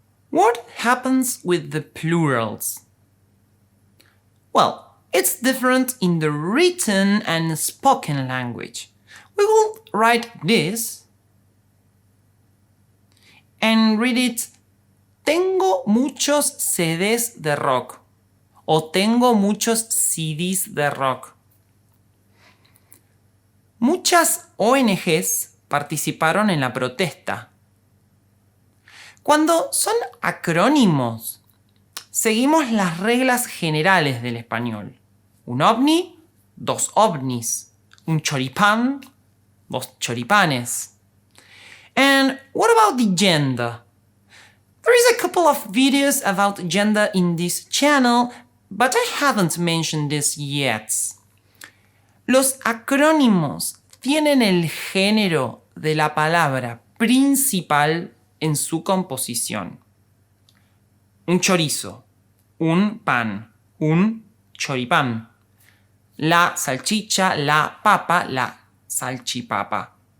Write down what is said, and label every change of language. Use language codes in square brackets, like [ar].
[en] What happens with the plurals? Well, it's different in the written and spoken language. We will write this and read it. [es] Tengo muchos CDs de rock. O tengo muchos CDs de rock. Muchas ONGs participaron en la protesta. Cuando son acrónimos, seguimos las reglas generales del español. Un ovni, dos ovnis. Un choripán, dos choripanes. [en] And what about the gender? There is a couple of videos about gender in this channel, but I haven't mentioned this yet. [es] Los acrónimos tienen el género de la palabra principal en su composición. Un chorizo, un pan, un choripán. La salchicha, la papa, la salchipapa.